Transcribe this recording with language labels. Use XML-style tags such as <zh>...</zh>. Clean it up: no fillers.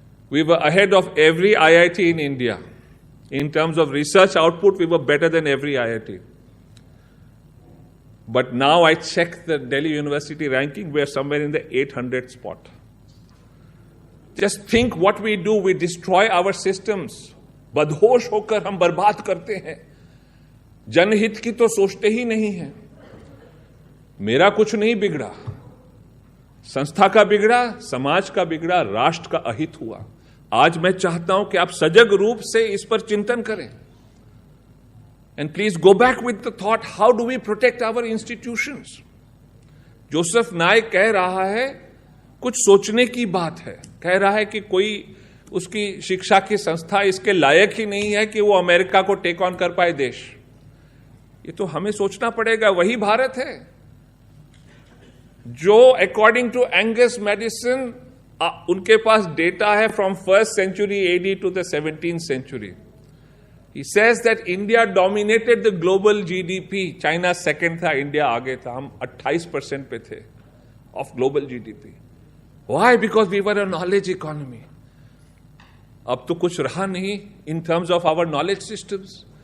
<en>We were ahead of every IIT in India. In terms of research output, we were better than every IIT. But now I check the Delhi University ranking, we are somewhere in the 800th spot. Just think what we do, we destroy our systems.</en> <hi>बदहोश होकर हम बर्बाद करते हैं. जनहित की तो सोचते ही नहीं है. मेरा कुछ नहीं बिगड़ा, संस्था का बिगड़ा, समाज का बिगड़ा, राष्ट्र का अहित हुआ. आज मैं चाहता हूं कि आप सजग रूप से इस पर चिंतन करें.</hi> <en>And please go back with the thought, how do we protect our institutions?</en> <hi>Joseph नाय कह रहा है, कुछ सोचने की बात है. कह रहा है कि कोई उसकी शिक्षा की संस्था इसके लायक ही नहीं है कि वो अमेरिका को</hi> <en>take on</en> <hi>कर पाए देश. ये तो हमें सोचना पड़ेगा. वही भारत है जो</hi> <en>according to</en> <hi>एंगस मेडिसन, उनके पास डेटा है</hi> <en>From 1st century AD to the 17th century. He says that India dominated the global GDP.</en> <hi>China</hi> <en>second</en> <hi>था, India आगे था. हम 28% पे थे</hi> <en>of global GDP. Why? Because we were a knowledge economy.</en> <hi>अब तो कुछ रहा नहीं</hi> <en>in terms of our knowledge systems.</en>